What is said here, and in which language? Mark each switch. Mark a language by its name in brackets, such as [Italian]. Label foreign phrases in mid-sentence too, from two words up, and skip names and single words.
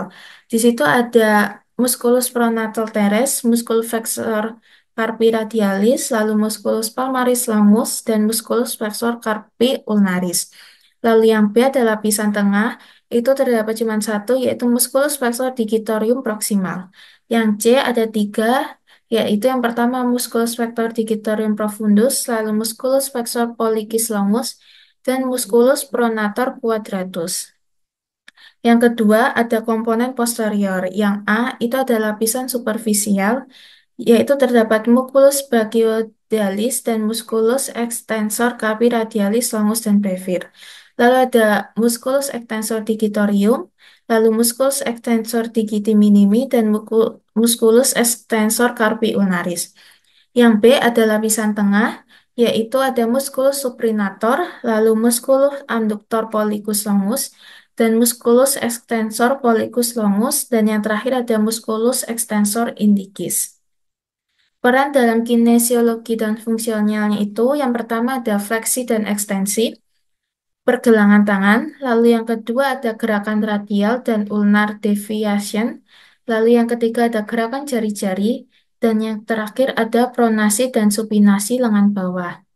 [Indonesian] Di situ ada [Latin] musculus pronator teres, musculus flexor carpi radialis, [Indonesian] lalu [Latin] musculus palmaris longus, [Indonesian] dan [Latin] musculus flexor carpi ulnaris. [Indonesian] Lalu yang B adalah lapisan tengah, itu terdapat cuma satu, yaitu [Latin] musculus flexor digitoриум proximal. [Indonesian] Yang C ada 3, yaitu yang pertama [Latin] musculus flexor digitoриум profundus, [Indonesian] lalu [Latin] musculus flexor pollicis longus, [Indonesian] dan [Latin] musculus pronator quadratus. [Indonesian] Yang kedua ada komponen posterior. Yang A itu ada lapisan superficial, yaitu terdapat [Latin] musculus brachiodalis [Indonesian] dan [Latin] musculus extensor carpi radialis longus [Indonesian] dan brevis. Lalu ada [Latin] musculus extensor digitoриум, [Indonesian] lalu [Latin] musculus extensor digiti minimi [Indonesian] dan [Latin] musculus extensor carpi ulnaris. [Indonesian] Yang B ada lapisan tengah, yaitu ada [Latin] musculus suprinator, [Indonesian] lalu [Latin] musculus adductor pollicus longus, [Indonesian] dan [Latin] musculus extensor pollicus longus, [Indonesian] dan yang terakhir ada [Latin] musculus extensor indicis. [Indonesian] Peran dalam kinesiologi dan fungsionalnya itu yang pertama ada fleksi dan ekstensi, pergelangan tangan, lalu yang kedua ada gerakan radial dan [English] ulnar deviation, [Indonesian] lalu yang ketiga ada gerakan jari-jari, dan yang terakhir ada pronasi dan supinasi lengan bawah.